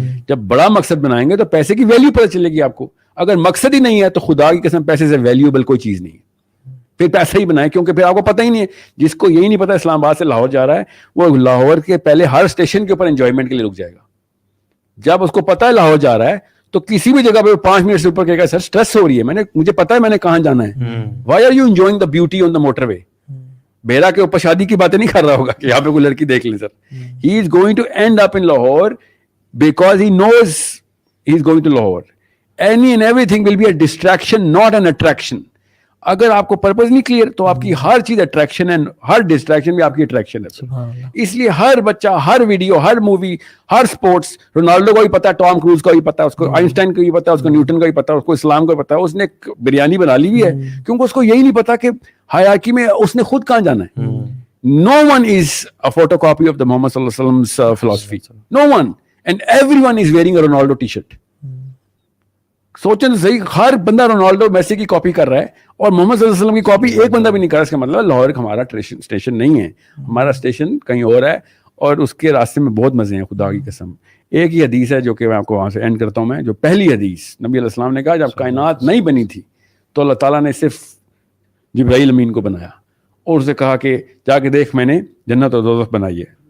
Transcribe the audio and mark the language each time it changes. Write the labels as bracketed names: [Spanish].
[Urdu] جب بڑا مقصد بنائیں گے تو پیسے کی ویلیو پتہ چلے گی آپ کو. اگر مقصد ہی نہیں ہے تو خدا کی قسم پیسے سے ویلیوبل کوئی چیز نہیں ہے, پھر پیسہ ہی بنائے, کیونکہ پھر آپ کو پتہ ہی نہیں ہے. جس کو یہی نہیں پتا اسلام آباد سے لاہور جا رہا ہے وہ لاہور کے پہلے ہر اسٹیشن کے اوپر انجوائمنٹ کے لیے رک جائے گا. جب اس کو پتا ہے لاہور جا رہا ہے تو کسی بھی جگہ پہ 5 منٹ سے اوپر کہے گا سر اسٹریس ہو رہی ہے, مجھے پتا ہے میں نے کہاں جانا ہے. [English] Why are you enjoying the beauty on the motorway. [Urdu] بیرا کے اوپر شادی کی باتیں نہیں کر رہا ہوگا کہ یہاں پہ کوئی لڑکی دیکھ لیں سر. [English] He is going to end up in Lahore because he knows he is going to Lahore. Any and everything will be a distraction not an attraction. [Urdu] اگر آپ کو پرپز نہیں کلیئر تو آپ کی ہر چیز اٹریکشن ہے, ہر ڈسٹریکشن بھی آپ کی اٹریکشن ہے. اس لیے ہر بچہ, ہر ویڈیو, ہر مووی, ہر سپورٹس, رونالڈو کو بھی پتا ہے, ٹام کروز کو بھی پتا ہے, اس کو آئنسٹائن کو بھی پتا ہے, اس کو نیوٹن کا بھی پتا ہے, اس کو اسلام کو بھی پتا ہے. اس نے بریانی بنا لی ہوئی ہے کیونکہ اس کو یہی نہیں پتا کہ ہیرارکی میں اس نے خود کہاں جانا ہے. [English] No one is a photocopy of the Muhammad sallallahu alaihi wasallam's philosophy. No one. And everyone is wearing a Ronaldo t-shirt. [Urdu] سوچیں تو صحیح, ہر بندہ رونالڈو میسی کی کاپی کر رہا ہے اور محمد صلی اللہ علیہ وسلم کی کاپی ایک بندہ بھی نہیں کر رہا. اس کا مطلب لاہور ہمارا اسٹیشن نہیں ہے, ہمارا اسٹیشن کہیں اور ہے, اور اس کے راستے میں بہت مزے ہیں خدا کی قسم. ایک ہی حدیث ہے جو کہ میں آپ کو وہاں سے اینڈ کرتا ہوں. میں جو پہلی حدیث نبی علیہ السلام نے کہا جب کائنات نہیں بنی تھی تو اللہ تعالیٰ نے صرف جبرائیل امین کو بنایا اور اسے کہا کہ جا کے دیکھ میں نے جنت اور دوزخ بنائی ہے.